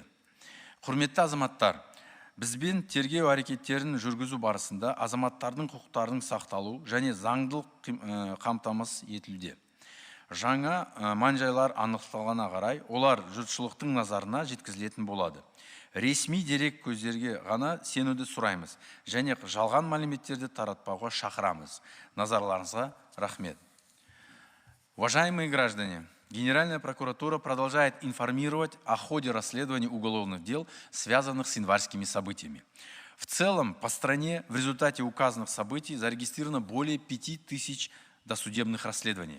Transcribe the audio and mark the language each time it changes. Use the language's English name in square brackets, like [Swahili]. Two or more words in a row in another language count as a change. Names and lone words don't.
[Kazakh] Құрметті азаматтар, бізбен тергеу әрекеттерін жүргізу барысында азаматтардың құқықтарының сақталу және заңдылық қамтамасыз етілуде. Жаңа мән-жайлар анықталғанына қарай, олар жұртшылықтың назарына жеткізілетін болады. Ресми дерек көздерге ғана сенуді сұраймыз және жалған мәліметтерді таратпауға шақырамыз. Назарларыңызға рахмет. [Russian] Уважаемые граждане, Генеральная прокуратура продолжает информировать о ходе расследования уголовных дел, связанных с январскими событиями. В целом, по стране в результате указанных событий зарегистрировано более 5000 досудебных расследований.